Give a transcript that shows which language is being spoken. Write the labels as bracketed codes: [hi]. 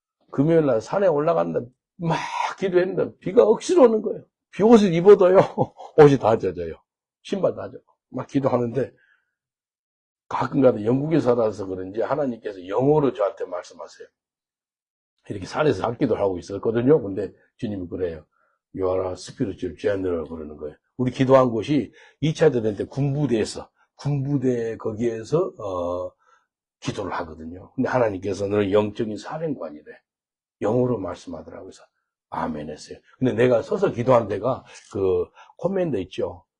[ko] 금요일날 산에 올라간다. 막 기도했는데 비가 억지로 오는 거예요. 비옷을 입어도요. 옷이 다 젖어요. 신발 다 젖어. 막 기도하는데 가끔가다 영국에 살아서 그런지 하나님께서 영어로 저한테 말씀하세요. 이렇게 산에서 악기도를 하고 있었거든요. 근데 주님이 그래요. [en] You are a spiritual general [ko] 그러는 거예요. 우리 기도한 곳이 2차 대전 때 군부대 거기에서 기도를 하거든요. 근데 하나님께서 너는 영적인 사령관이래. 영어로 말씀하더라고요. 그래서 아멘 했어요. 근데 내가 서서 기도한 데가 그 코멘트 있죠.